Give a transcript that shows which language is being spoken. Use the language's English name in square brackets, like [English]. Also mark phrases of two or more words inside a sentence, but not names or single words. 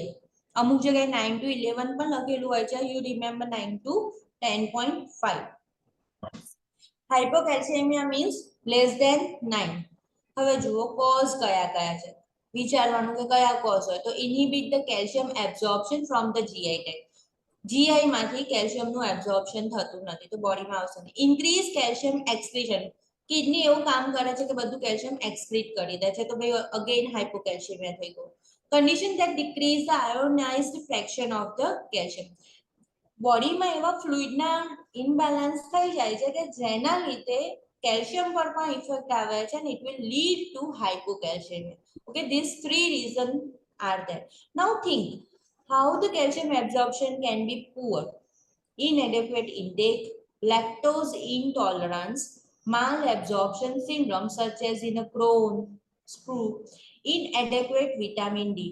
[Gujarati] અમુક જગ્યાએ 9 to 11 પણ લખેલું હોય છે, [English] you remember 9 to 10.5. hypocalcemia means less than 9. [Gujarati] હવે જુઓ કોઝ કયા કયા છે, વિચારવાનું કે કયા કોઝ હોય. [English] તો inhibit the calcium absorption from the GI tract. [Gujarati] GI માંથી કેલ્શિયમનું એબ્ઝોર્પ્શન થતું નથી તો બોડીમાં આવશે નહીં. [English] increase calcium excretion, [Gujarati] કિડની એવું કામ કરે છે કે બધું [English] calcium excrete [Gujarati] કરી દે છે, તો ભાઈ અગેન હાઇપોકેલ્શિયમિયા થઈ ગયું. [English] condition that decreases the ionized fraction of the calcium, [Gujarati] બોડીમાં એવા ફ્લુઇડના ઇમ્બેલેન્સ થઈ જાય છે કે જેના લીધે કેલ્શિયમ પર પણ ઇફેક્ટ આવે છે [English] and it will lead to hypocalcemia. Okay, these three reasons are there. Now think how the calcium absorption can be poor: inadequate intake, lactose intolerance, malabsorption syndrome such as in a Crohn, sprue, inadequate vitamin D.